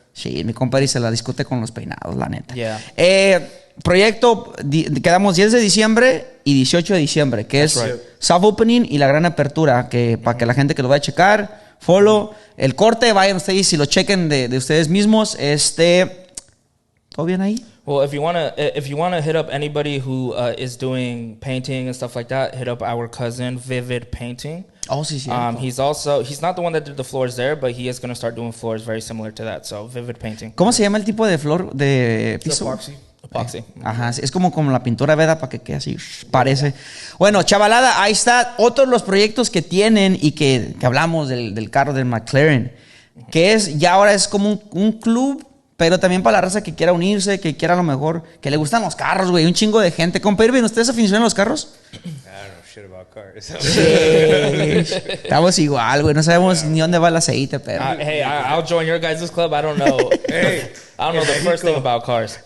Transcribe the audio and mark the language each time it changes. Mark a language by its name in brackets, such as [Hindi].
[Spanish] Sí, mi compa Eric se la discute con los peinados, la neta. [English] Yeah. [Spanish] Proyecto, quedamos 10 de diciembre y 18 de diciembre, que es [English] right. [Spanish] soft opening y la gran apertura, que para que la gente que lo vaya a checar, follow, el corte, vayan ustedes y lo chequen de ustedes mismos. ¿Todo bien ahí? [English] Well, if you wanna hit up anybody who is doing painting and stuff like that, hit up our cousin Vivid Painting. [Spanish] Oh, sí, sí. [English] He's not the one that did the floors there, but he is gonna start doing floors very similar to that. So Vivid Painting. [Spanish] ¿Cómo se llama el tipo de flor de [English] It's [Spanish] piso? [English] Epoxy. [Spanish] Ajá, es como la pintura, ¿verdad? Para que quede así, parece. Bueno, chavalada, ahí está otros los proyectos que tienen y que hablamos del carro del McLaren, que ya ahora es como un club, pero también para la raza que quiera unirse, que quiera a lo mejor, que le gustan los carros, güey, un chingo de gente. Compa Irving, ¿ustedes aficionan a los carros? [English] I don't know shit about cars. [Spanish] Estamos igual, güey, no sabemos ni dónde va el aceite, pero... [English] Hey, I'll join your guys' club. I don't know. Hey, I don't know the first thing about cars.